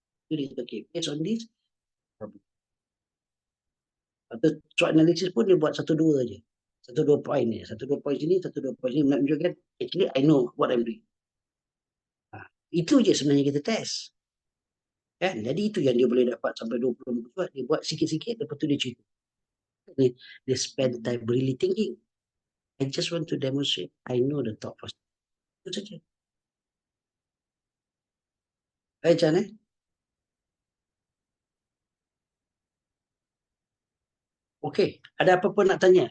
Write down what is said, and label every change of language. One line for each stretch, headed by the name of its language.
Malay: Jadi, okay, based on this, problem. Atau SWOT analysis pun dia buat 1-2 je. 1-2 point ni. 1-2 point sini, 1-2 point sini. Nak menunjukkan,
English: actually I know what I'm doing.
Malay: Itu je sebenarnya kita test. Kan? Jadi itu yang dia boleh dapat sampai 20 muka surat. Dia buat sikit-sikit, lepas tu dia cerita.
English: Dia spend time really thinking. I just want to demonstrate, I know the thought process.
Malay: Itu saja. Jan Okay, ada apa-apa nak tanya?